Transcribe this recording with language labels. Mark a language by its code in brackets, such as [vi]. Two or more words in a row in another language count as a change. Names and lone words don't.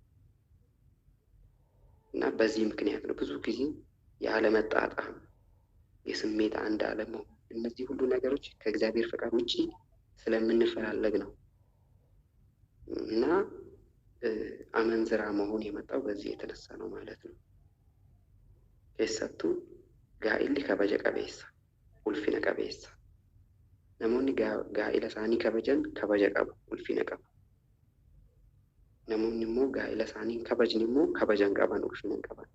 [am] እና በዚህ ምክንያት ነው ብዙ ጊዜ ያለመጣጣም የስሜት አንድ አለመሆን፣ እነዚህ ሁሉ ነገሮች ከእግዚአብሔር ፈቃድ ውጪ ስለምንፈላለግ ነው እና አመንዝራ መሆን የመጣው በዚህ የተነሳ ነው ማለት ነው። [om] keessattuu gaa'illi kabaja qabeessa, ulfina qabeessa. Namoonni gaa'ila isaanii kabajan kabaja qabu, ulfina qabu. Namoonni immoo gaa'ila isaanii hin kabajne immoo kabaja hin qaban, ulfina hin qaban.